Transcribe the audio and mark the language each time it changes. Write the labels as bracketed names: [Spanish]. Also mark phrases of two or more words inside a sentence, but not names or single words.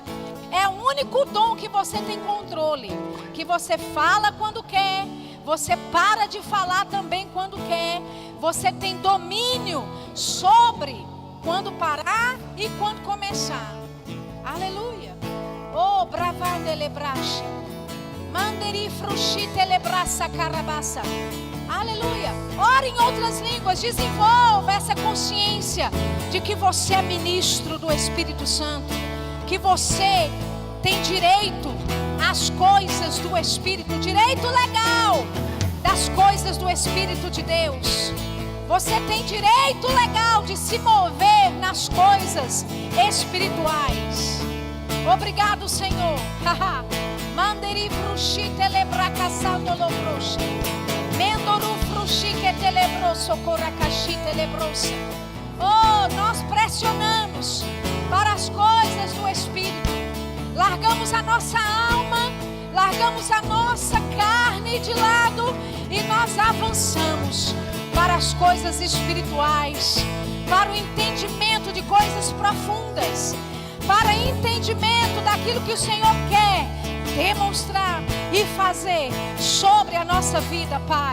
[Portuguese] É o único dom que você tem controle. Que você fala quando quer. Você para de falar também quando quer. Você tem domínio sobre quando parar e quando começar. Aleluia. Oh, bravande lebrache. Manderi frushite lebraça carabassa. Aleluia. Ore em outras línguas. Desenvolva essa consciência de que você é ministro do Espírito Santo. Que você tem direito às coisas do Espírito. Direito legal das coisas do Espírito de Deus. Você tem direito legal de se mover nas coisas espirituais. Obrigado, Senhor. Manderi frushi telebraca sandolo frushi. Mendoru frushi que telebroso coracashi telebrosa. Oh, nós pressionamos para as coisas do Espírito. Largamos a nossa alma, largamos a nossa carne de lado e nós avançamos para as coisas espirituais, para o entendimento de coisas profundas, para o entendimento daquilo que o Senhor quer demonstrar e fazer sobre a nossa vida, Pai.